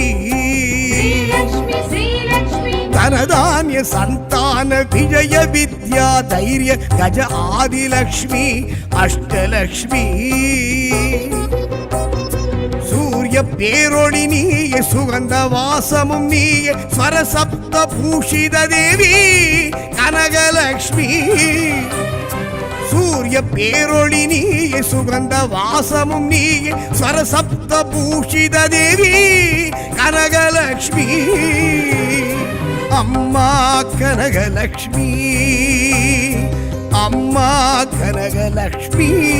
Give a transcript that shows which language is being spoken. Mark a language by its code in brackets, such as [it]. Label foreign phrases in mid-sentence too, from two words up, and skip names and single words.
[te] శ్రీలక్ష్మి శ్రీలక్ష్మి ధనధాన్య సంతాన విజయ విద్యా ధైర్య గజ ఆదిలక్ష్మి అష్టలక్ష్మి. [ta] சூரிய பேரொளி நீய சுகந்த வாசமும் நீய ஸ்வரசப்த பூஷித தேவி கனகலக்ஷ்மி. சூரிய பேரொளி நீய சுகந்த வாசமும் நீய ஸ்வரசப்த பூஷித தேவி கனகலக்ஷ்மி அம்மா கனகலக்ஷ்மி அம்மா கனகலக்ஷ்மி.